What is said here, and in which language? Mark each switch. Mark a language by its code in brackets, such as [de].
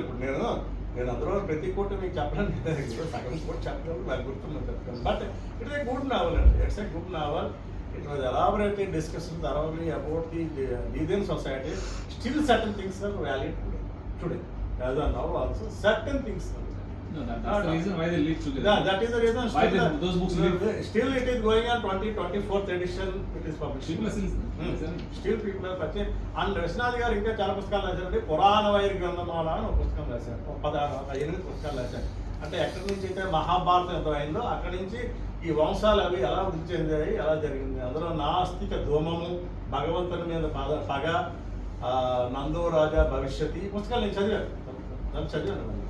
[te] ఇప్పుడు నేను అందులో ప్రతి కోటి మీకు చెప్పడానికి సగం కోటి చెప్పడం నాకు గుర్తున్నా చెప్తాను. [en] But it a good novel అండి, it's a good novel. It was elaborately discussed thoroughly about the Indian society. Still certain things are valid today. As of now also, certain things are valid. No, that's the reason why they live together. Yeah, that is the reason. Why those books live? Still it is going on 24th edition. It is published. Still people are purchasing. [te] And Viswanath గారు ఇంకా చాలా పుస్తకాలు రాశారండి. పురాణ wire Granthamala అని ఒక పుస్తకం రాశారు. 8 పుస్తకాలు రాశారు. అంటే ఎక్కడి నుంచి అయితే మహాభారతం ఎంత అయిందో అక్కడి నుంచి ఈ వంశాలు అవి ఎలా వృద్ధి చెందాయి, ఎలా జరిగింది. అందులో నాస్తిక ధూమము, భగవంతుని మీద పగ, నందో రాజా భవిష్యత్, ఈ పుస్తకాలు నేను చదివాను.